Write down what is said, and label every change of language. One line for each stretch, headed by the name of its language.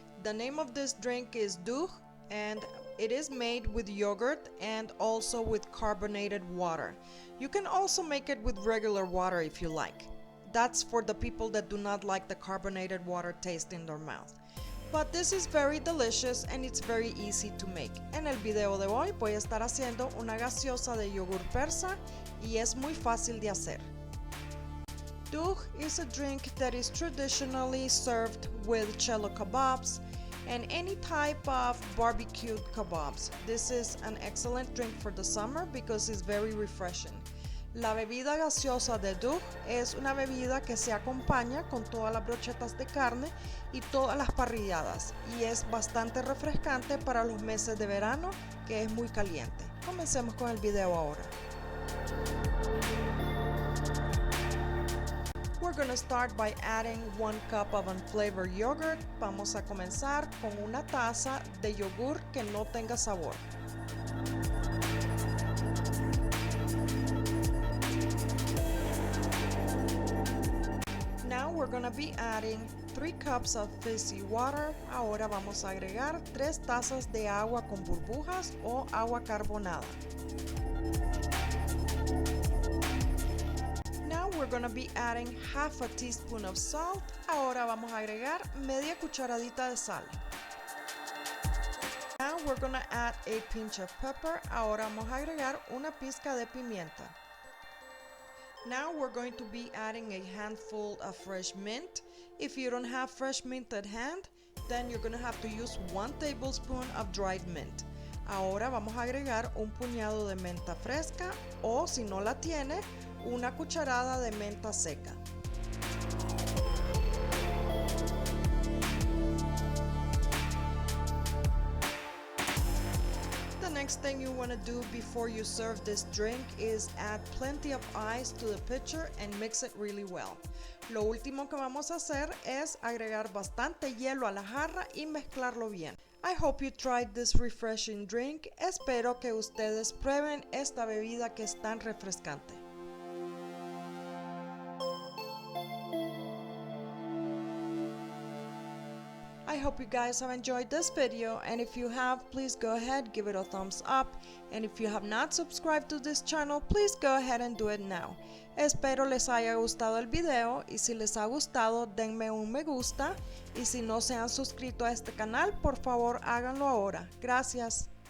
English: The name of this drink is Doogh, and it is made with yogurt and also with carbonated water. You can also make it with regular water if you like. That's for the people that do not like the carbonated water taste in their mouth. But this is very delicious and it's very easy to make.
Spanish: En el video de hoy voy a estar haciendo una gaseosa de yogur persa y es muy fácil de hacer.
English: Doogh is a drink that is traditionally served with cello kebabs and any type of barbecued kebabs. This is an excellent drink for the summer because it's very refreshing.
Spanish: La bebida gaseosa de Doogh es una bebida que se acompaña con todas las brochetas de carne y todas las parrilladas y es bastante refrescante para los meses de verano que es muy caliente. Comencemos con el video ahora.
English: We're going to start by adding 1 cup of unflavored yogurt.
Spanish: Vamos a comenzar con una taza de yogur que no tenga sabor.
English: Now we're going to be adding 3 cups of fizzy water.
Spanish: Ahora vamos a agregar 3 tazas de agua con burbujas o agua carbonada.
English: We're going to be adding half a teaspoon of salt.
Spanish: Ahora vamos a agregar media cucharadita de sal.
English: Now we're going to add a pinch of pepper.
Spanish: Ahora vamos a agregar una pizca de pimienta.
English: Now we're going to be adding a handful of fresh mint. If you don't have fresh mint at hand, then you're going to have to use 1 tablespoon of dried mint.
Spanish: Ahora vamos a agregar un puñado de menta fresca o si no la tiene, una cucharada de menta seca.
English: The next thing you want to do before you serve this drink is add plenty of ice to the pitcher and mix it really well.
Spanish: Lo último que vamos a hacer es agregar bastante hielo a la jarra y mezclarlo bien.
English: I hope you tried this refreshing drink.
Spanish: Espero que ustedes prueben esta bebida que es tan refrescante.
English: I hope you guys have enjoyed this video, and if you have, please go ahead, give it a thumbs up, and if you have not subscribed to this channel, please go ahead and do it now.
Spanish: Espero les haya gustado el video y si les ha gustado denme un me gusta y si no se han suscrito a este canal, por favor háganlo ahora. Gracias.